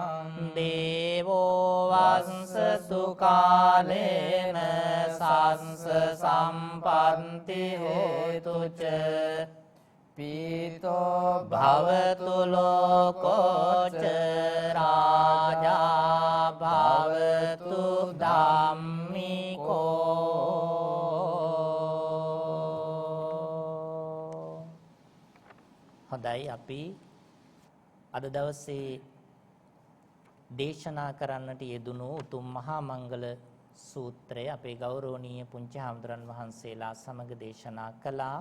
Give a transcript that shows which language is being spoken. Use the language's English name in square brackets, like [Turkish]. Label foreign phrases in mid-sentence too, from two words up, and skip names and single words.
[Pali] දේවෝ වස්සතු කාලේන සස්ස සම්පන්ති හේතු ච පීතෝ භවතු ලෝකෝ ච රාජා භවතු ධම්මිකෝ. [Sinhala] හොඳයි, අපි අද දවසේ දේශනා කරන්නට යෙදුණු උතුම් මහා මංගල සූත්‍රය අපේ ගෞරවනීය පුංචි හාමුදුරන් වහන්සේලා සමග දේශනා කළා.